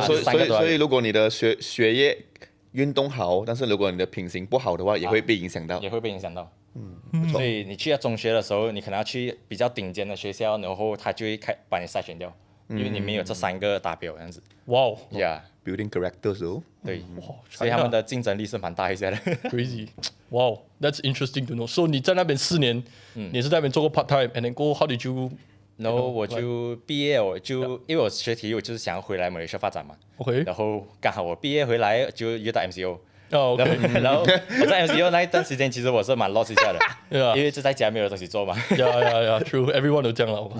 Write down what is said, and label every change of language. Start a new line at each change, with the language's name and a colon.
Chinese: 所以如果你的学业运动好，但是如果你的品行不好的话，也会被影响到。也会被影响到。所以你去到中学的时候，你可能要去比较顶尖的学校，然后他就会把你筛选掉，因为你没有这3个达标这样子。哇哦
English: Building characters 哦。
Chinese: 对，哇，所以他们的竞争力是蛮大一些的。
English: crazy。哇，that's interesting to know. So
Chinese: 你在那边4年，你是在那边做过
English: part time，and then go how did you？
Chinese: 然后我就毕业，因为我学体育，我就是想要回来马来西亚发展嘛。 OK。然后刚好我毕业回来就遇到 MCO。哦 OK。然后我在 MCO 那一段时间，其实我是蛮 lost 一下的，因为就在家没有东西做嘛。
English: True，everyone
Chinese: 都这样了。